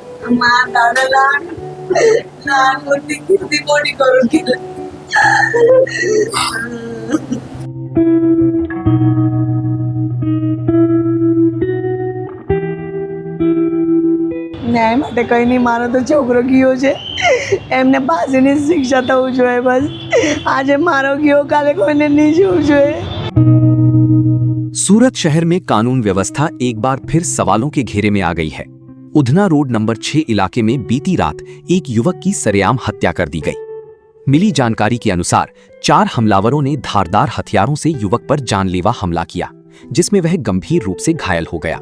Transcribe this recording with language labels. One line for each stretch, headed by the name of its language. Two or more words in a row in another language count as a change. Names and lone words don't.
Marathi: मा दादा लहान मोठी किती मोठी करून केलं.
Gujarati: ન્યાય માટે કંઈ નહીં, મારો તો છોકરો ગયો છે, એમને ફાંસીની શિક્ષા થવું જોઈએ. બસ આજે મારો ગયો, કાલે કોઈને નહીં જોવું જોઈએ.
Hindi: सूरत शहर में कानून व्यवस्था एक बार फिर सवालों के घेरे में आ गई है। उधना रोड नंबर 6 इलाके में बीती रात एक युवक की सरेआम हत्या कर दी गई। मिली जानकारी के अनुसार 4 हमलावरों ने धारदार हथियारों से युवक पर जानलेवा हमला किया, जिसमें वह गंभीर रूप से घायल हो गया।